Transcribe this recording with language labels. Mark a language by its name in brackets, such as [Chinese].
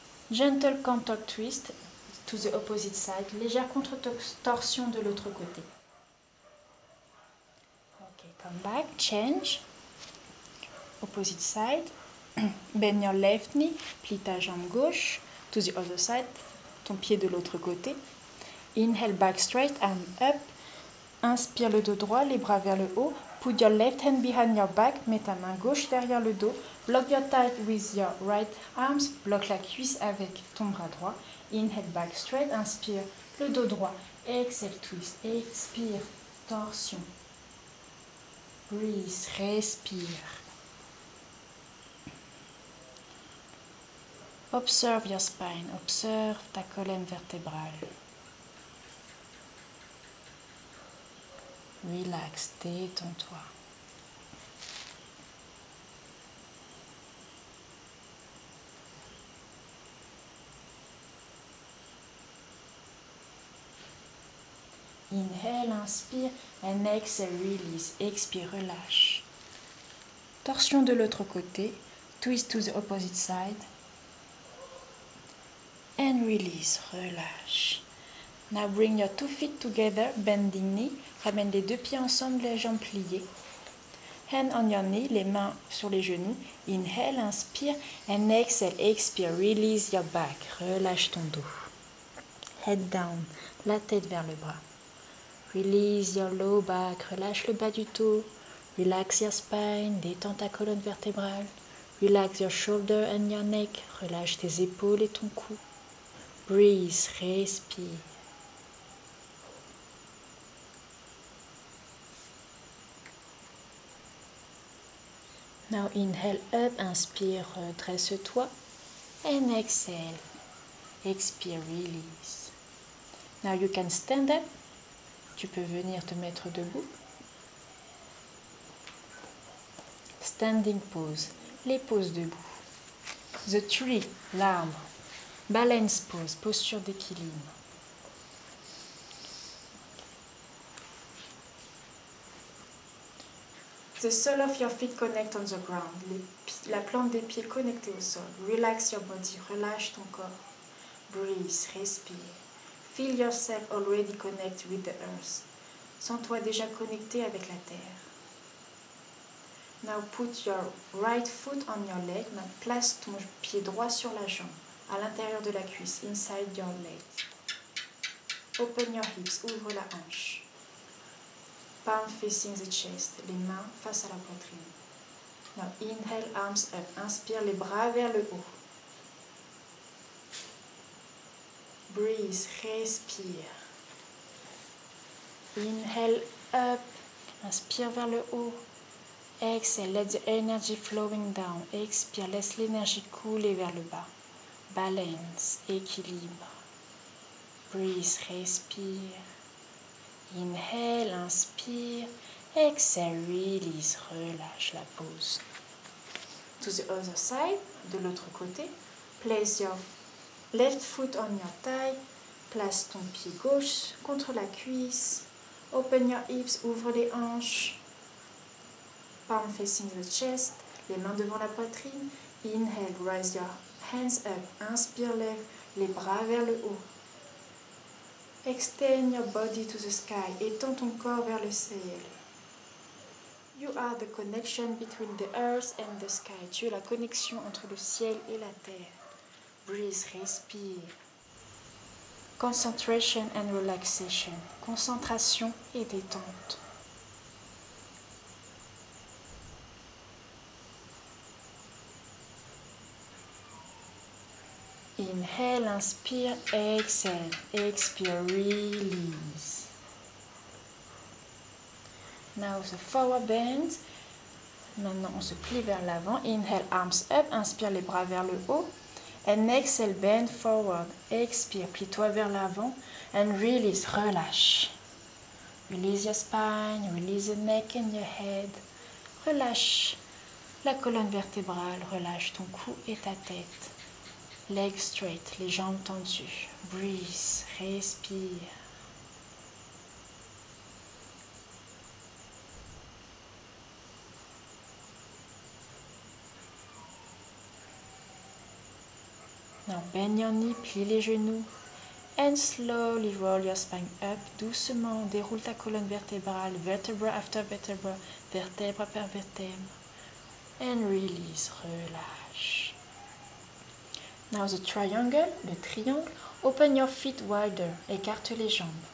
[English] Gentle contour twist to the opposite side, [French] légère contre-torsion de l'autre côté. [English] Ok, come back, change. Opposite side. Bend your left knee, [French] plie ta jambe gauche. [English] To the other side, [French] ton pied de l'autre côté. [English] Inhale, back straight, arm up. [French] Inspire le dos droit, les bras vers le haut. [English] Put your left hand behind your back. [French] Mets ta main gauche derrière le dos. [English] Block your thigh with your right arms. [French] Bloque la cuisse avec ton bras droit. [English] Inhale, back straight. [French] Inspire le dos droit. [English] Exhale, twist. [French] Expire, torsion. [English] Breathe, [French] respire. [English] Observe your spine. [French] Observe ta colonne vertébrale. [English] Relax, [French] détends-toi. [English] Inhale, [French] inspire, [English] and exhale, release. [French] Expire, relâche. Torsion de l'autre côté. [English] Twist to the opposite side. And release, [French] relâche. [English] Now bring your 2 feet together, bending knee. [French] Ramène les 2 pieds ensemble, les jambes pliées. [English] Hand on your knee, [French] les mains sur les genoux. [English] Inhale, [French] inspire, [English] and exhale, [French] expire. [English] Release your back, [French] relâche ton dos. [English] Head down, [French] la tête vers le bras. [English] Release your low back, [French] relâche le bas du dos. [English] Relax your spine, [French] détends ta colonne vertébrale. [English] Relax your shoulder and your neck, [French] relâche tes épaules et ton cou. [English] Breathe, [French] respire. [English] Now inhale up, [French] inspire, redresse-toi. [English] And exhale, [French] expire, [English] release. Now you can stand up. [French] tu peux venir te mettre debout. [English] Standing pose, [French] les poses debout. [English] The tree, [French] l'arbre. [English] Balance pose, [French] posture d'équilibre. [English] The sole of your feet connect on the ground. [French] La plante des pieds connectée au sol. [English] Relax your body, [French] relâche ton corps. [English] Breathe, [French] respire. [English] Feel yourself already connect with the earth. [French] Sens-toi déjà connecté avec la terre. [English] Now put your right foot on your leg. [French] Maintenant, place ton pied droit sur la jambe, à l'intérieur de la cuisse, [English] inside your leg. Open your hips, [French] ouvre la hanche. [English] Palm facing the chest, [French] les mains face à la poitrine. [English] Now inhale, arms up. [French] Inspire les bras vers le haut. [English] Breathe, [French] respire. [English] Inhale up. [French] Inspire vers le haut. [English] Exhale, let the energy flowing down. [French] Expire, laisse l'énergie couler vers le bas. [English] Balance, [French] équilibre. [English] Breathe, [French] respire. [English] Inhale, [French] inspire. [English] Exhale, release, [French] relâche la pause. [English] To the other side, [French] de l'autre côté. [English] Place your left foot on your thigh. [French] Place ton pied gauche contre la cuisse. [English] Open your hips, [French] ouvre les hanches. [English] Palm facing the chest, [French] les mains devant la poitrine. [English] Inhale, raise your hands up. [French] Inspire, lève les bras vers le haut. [English] Extend your body to the sky. [French] Étends ton corps vers le ciel. [English] You are the connection between the earth and the sky. [French] Tu es la connexion entre le ciel et la terre. [English] Breathe, [French] respire. [English] Concentration and relaxation. [French] Concentration et détente. [English] Inhale, [French] inspire, [English] exhale, [French] expire, [English] release. Now the forward bend. [French] Maintenant on se plie vers l'avant. [English] Inhale, arms up, [French] inspire les bras vers le haut. [English] And exhale, bend forward. [French] Expire, plie-toi vers l'avant. [English] And release, [French] relâche. [English] Release your spine, release the neck and your head. [French] Relâche la colonne vertébrale, relâche ton cou et ta tête. [English] Legs straight, [French] les jambes tendues. [English] Breathe, [French] respire. [English] Now bend your knee, [French] plie les genoux. [English] And slowly roll your spine up. [French] Doucement, déroule ta colonne vertébrale, [English] vertebra after vertebra, [French] vertèbre par vertèbre. [English] And release, [French] relâche. [English] Now the triangle, [French] le triangle. [English] Open your feet wider, [French] écarte les jambes.